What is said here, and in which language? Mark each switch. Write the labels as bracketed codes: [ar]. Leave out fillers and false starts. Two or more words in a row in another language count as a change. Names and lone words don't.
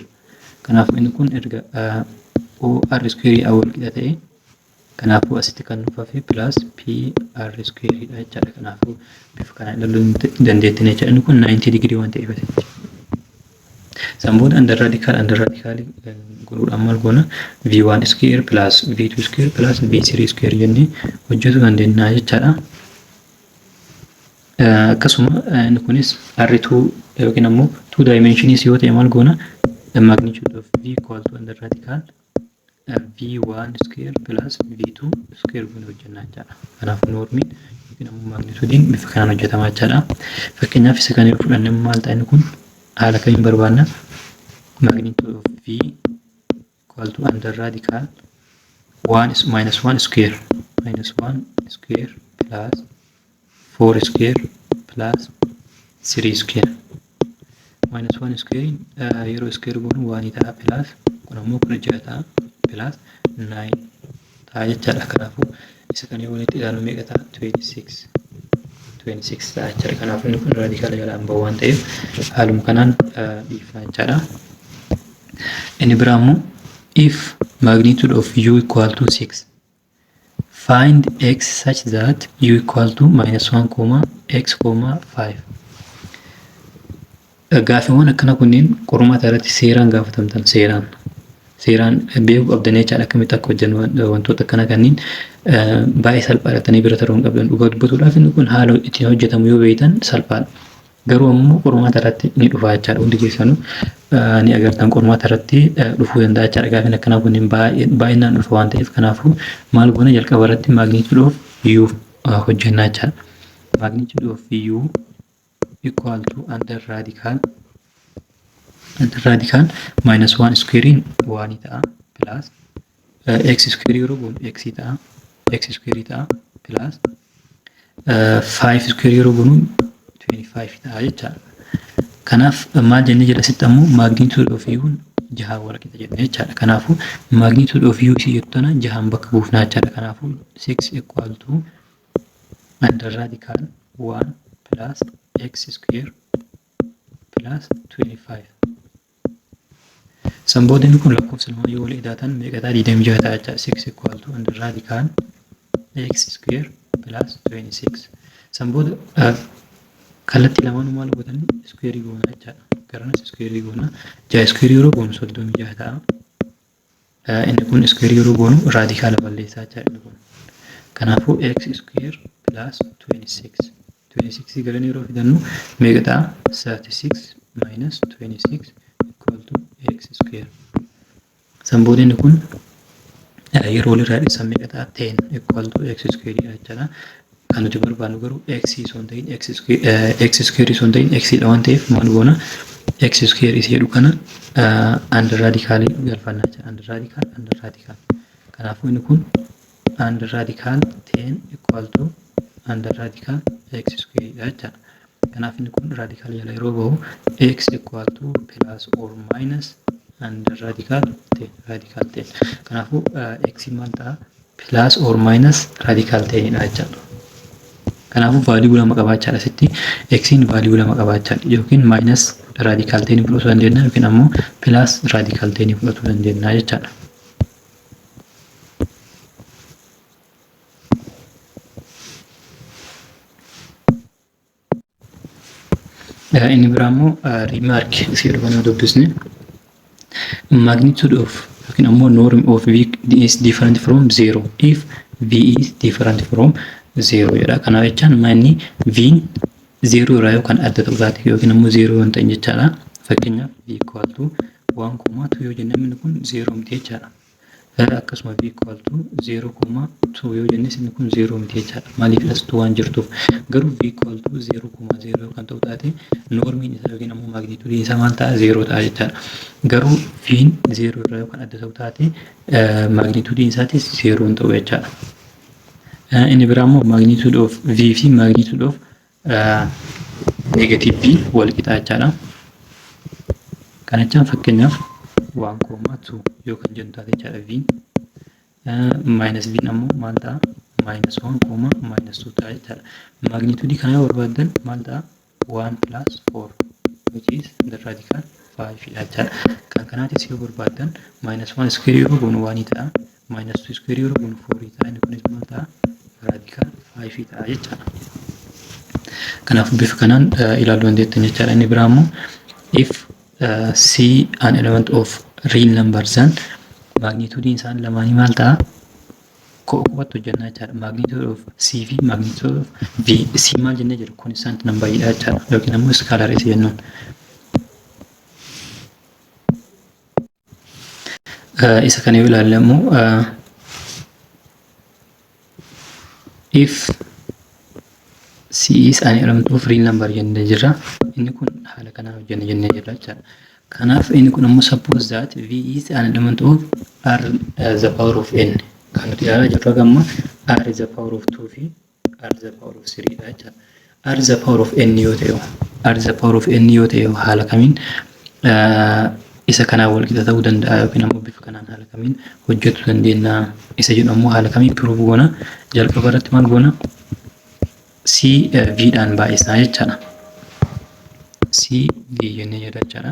[om] Kanaaf inni kun erga [en] OR square [om] wal qixa ta'e kanaafuu asitti kan nuufaafi [en] plus PR square [om] dha jechaadha. Kanaafuu bifa kana ilaaluu dandeettiin jechaadha. Inni kun 90 degree waan ta'eef san booda [en] under radical [om] godhuudhaan maal goona [en] V1 square plus V2 square plus V3 square [om] jennee hojjetuu dandeenya jechaadha. Akkasuma inni kunis R2 yookiin ammoo [en] 2 dimensions [om] yoo ta'e maal goona [en] magnitude of V equal to under radical V1 square plus V2 square [om] goone hojjennaa jechaadha. Kanaaf normiin yookiin ammoo magnitudiin bifa kanaan hojjetamaa jechaadha. Fakkeenyaaf isa kana yoo fudhanne maal ta'a inni kun haala kamiin barbaanna [en] magnitude of V equal to under radical 1 minus 1 square plus 4 square plus 3 square minus 1 square [om] yeroo square goonu 1 ta'a plus kun ammoo 16 ta'a plus 9 ta'a jechaadha. Kanaafuu isa kana yoo walitti ilaalu meeqa ta'a? 26 ta'a jechaadha. Kanaafuu inni kun raadikaala jalaan bahu waan ta'eef haaluma kanaan dhiifna jechaadha. Inni biraa immoo [en] if magnitude of u equal to 6 find x such that u equal to -1, x, 5. [om] Gaaffiiwwan akkana kunniin qormaata irratti seeraan gaafatamtan seeraan beekuu qabdan jechaadha. Akkamitti akka hojjennu wantoota akkana kanneen baay'ee salphaadhatanii bira taruu hin qabdan. Dhugaa dubbatuudhaaf inni kun haala ittiin hojjetamu yoo beektan salphaadha. Garuu ammoo qormaata irratti ni dhufa jechaadha. Hundi keessanuu ni agartan qormaata irratti dhufuu danda'a jechaadha. Gaaffiin akkanaa kunniin baay'inaan dhufa waan ta'eef kanaafuu maal goona jalqaba irratti [en] magnitude of u [om] hojjennaa jechaadha. [en] Magnitude of u equal to under radical -1 squarein 1 ta'a plus x square [om] yeroo goonu [en] x ta'a plus 5 square [om] yeroo goonu [en] 25 [om] ta'a jechaadha. Kanaaf maal jennee jedha asitti ammoo [en] magnitude of u [om] jahaan walqixa jennee jechaadha. Kanaafuu [en] magnitude of u [om] isii jettu tana jahaan bakka buufnaa jechaadha. [en] Kanaafuu 6 equal to under radical 1 plus x square plus 25. [om] Sanboodni kun lakkoofsa lama yoo wal idaatan meeqa ta'a? 26 ta'a jechaadha. [en] 6 equal to under radical x square plus 26. [om] Sanbooda kallattii lamaanuu maal godhani? Square goona jechaadha. Garanas square goona. 6 square yeroo goonu 36 ta'a. Inni kun square yeroo goonu raadikaala balleessaa jechaadha inni kun. [en] Kanaafuu x square plus 26. [om] 26 garan yeroo fidannu meeqa ta'a? [en] 36 minus 26 equal to x square. [om] Sanboodni kun yeroo walirraa dhiisan meeqa ta'a? 10 equal to x square jechaadha. Kan nuti barbaannu garuu x osoo hin ta'in x square osoo hin ta'in x dha waan ta'eef maal goona? [en] X square [om] isa jedhu kana [en] under radical [om] galfanna jechaadha. [en] Under radical. [om] Kanaafuu inni kun [en] under radical 10 equal to under radical x square jechaadha. [om] Kanaaf inni kun radical jala yeroo bahu [en] x equal to plus or minus under radical 10. [om] Kanaafuu x maal ta'a? [en] Plus or minus radical 10 [om] dha jechaadha. Kanaafuu value lama qabaachaadha asitti x'n value lama qabaachaadha yookiin minus radical 10 fudhatuu dandeenya yookiin ammoo plus radical 10 fudhatuu dandeenya jechaadha. Inni biraa immoo remark isii dhufanii dubbisne [en] magnitude of [om] yookiin ammoo [en] norm of v is different from 0 if v is different from 0 jedha. [om] Kanaaf jechaan manni v 0 irraa yookaan adda ta'uu isaati yookiin ammoo 0 waan ta'in jechaadha. Fakkeenyaaf [en] v equal to 1,2 [om] yoo jenne inni kun 0 miti jechaadha. Akkasuma [en] v equal to 0,2 [om] yoo jennes inni kun 0 miti jechaadha. Maaliif asitti waan jirtuuf garuu [en] v equal to 0,0 [om] kan ta'u taate normiin isaa yookiin ammoo magnituudiin isaa maal ta'a? 0 ta'a jechaadha. Garuu v'n 0 irraa yookaan adda ta'u taate magnituudiin isaatis 0 hin ta'u jechaadha. Inni biraa immoo [en] magnitude of v [om] fi [en] magnitude of negative v [om] wal qixa jechaadha. Kana jechaan fakkeenyaaf 1,2 yoo kan jennu taate jechaadha [en] v minus v [om] ammoo maal ta'a? [en] minus 1,-2 [om] ta'a jechaadha. Magnituudii kana yoo barbaaddan maal ta'a? [en] 1 plus 4 which is the radical 5 [om] dha jechaadha. Kan kanaatis yoo barbaaddan [en] minus 1 square [om] yeroo goonu 1 ta'a. [en] Minus 2 square [om] yeroo goonu 4 ta'a. Inni kunis maal ta'a? Radical 5 ta'a jechaadha. Kanaaf bifa kanaan ilaaluu dandeettan jechaadha. Inni biraa immoo [en] if c an element of real numbers [om] then magnituudiin isaan lamaanii maal ta'a? Kophaatti hojjannaa jechaadha. [en] Magnitude of c fi magnitude of v. [om] C maal jennee jedhu [en] constant number [om] dha jechaadha yookiin ammoo scalar isa jennuun. Isa kana yoo ilaalle immoo [en] if c is an element of real number [om] jennee jirra. Inni kun haala kanaan hojjenne jennee jirra jechaadha. Kanaaf inni kun ammoo [en] suppose that v is an element of r the power of n. [om] Kan nuti ilaalaa jirru amma [en] r is the power of 2 fi r is the power of 3 [om] dha jechaadha. [en] R is the power of n [om] yoo ta'e haala kamiin isa kanaan wal qixa ta'uu danda'a yookiin ammoo bifa kanaan haala kamiin hojjechuu dandeenya isa jedhu ammoo haala kamiin prove goona. Jalqaba irratti maal goona? CV dhaan baay'isnaa jechaadha. CV jennee jedha jechaadha.